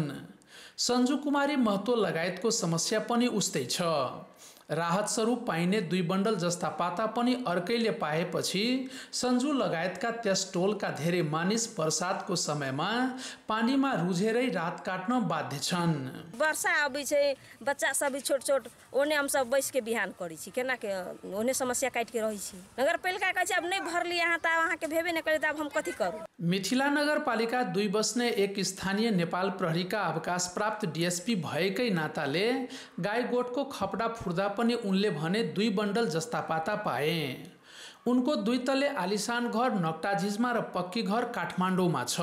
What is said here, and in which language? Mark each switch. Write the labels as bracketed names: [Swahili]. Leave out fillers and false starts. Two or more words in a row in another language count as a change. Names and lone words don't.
[Nepali] सञ्जु कुमारी महतो लगायतको समस्या पनि उस्तै छ। राहत स्वरूप पाइने 2 बन्डल जस्ता पाता पनि अर्कैले पाएपछि सञ्जु लगायतका त्यस टोलका धेरै मानिस बर्सातको समयमा पानीमा रुझेरै रात काट्न बाध्य छन्। [Maithili] वर्षा अभी छै, बच्चा सब छोट छोट ओने हम सब बैस के बिहान करै छी, केना के ओने समस्या काट के रहै छी। नगरपालिका कहै छै अब नै भरली यहाँ त वहाँ के भेबे नै करे त अब हम कथि करू। [Nepali] मिथिला नगरपालिका 2 बस्ने एक स्थानीय नेपाल प्रहरीका अवकाश प्राप्त डीएसपी भएकै नाताले गाई गोठको खपडा फुट्दा पनि उनले भने 2 बन्डल जस्ता पाता पाए। उनको 2 तले आलिसान घर नक्टाझिजमा र पक्की घर काठमाडौँमा छ।